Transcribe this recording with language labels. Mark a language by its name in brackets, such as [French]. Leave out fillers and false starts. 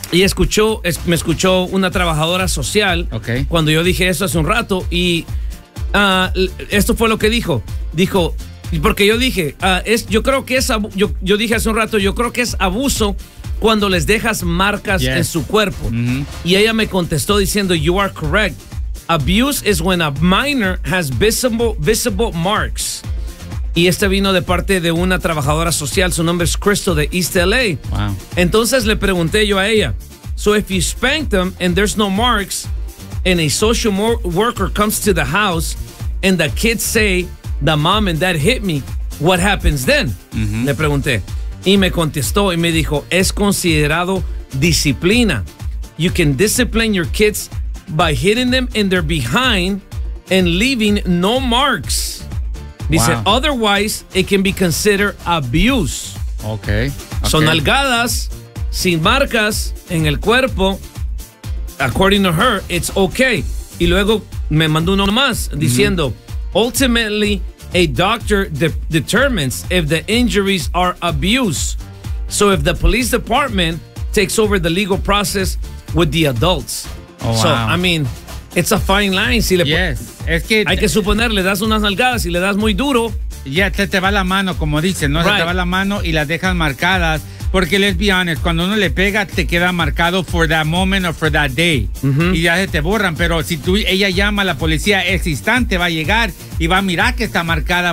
[Spanish] Y me escuchó una trabajadora social, [English] okay, [Spanish] cuando yo dije eso hace un rato, y esto fue lo que dijo. Dijo, porque yo dije, yo creo que es abuso cuando les dejas marcas, yes, en su cuerpo. Uh-huh. Y ella me contestó diciendo, [English] you are correct. Abuse is when a minor has visible marks. [Spanish] Y este vino de parte de una trabajadora social. Su nombre es Crystal de East LA. Wow. Entonces le pregunté yo a ella, [English] so if you spank them and there's no marks and a social worker comes to the house and the kids say the mom and dad hit me, what happens then? Mm-hmm. [Spanish] Le pregunté. Y me contestó y me dijo, es considerado disciplina. [English] You can discipline your kids by hitting them in their behind and leaving no marks. Dice, wow, otherwise it can be considered abuse. Okay. [Spanish] Son nalgadas sin marcas en el cuerpo. [English] According to her, it's okay. [Spanish] Y luego me mandó uno más diciendo, [English] mm-hmm, ultimately a doctor determines if the injuries are abuse. So if the police department takes over the legal process with the adults. Oh, so, wow. I mean, it's a fine line. [Spanish] Si le, yes, es que hay que suponer, le das unas nalgadas y le das muy duro, ya te va la mano, como dicen, ¿no? [English] Right. [Spanish] Se te va la mano y las dejas marcadas. [English] Porque, let's be honest, [Spanish] cuando uno le pega, te queda marcado [English] for that moment or for that day. Uh-huh. [Spanish] Y ya se te borran. Pero si tú, ella llama a la policía, ese instante va a llegar y va a mirar que está marcada.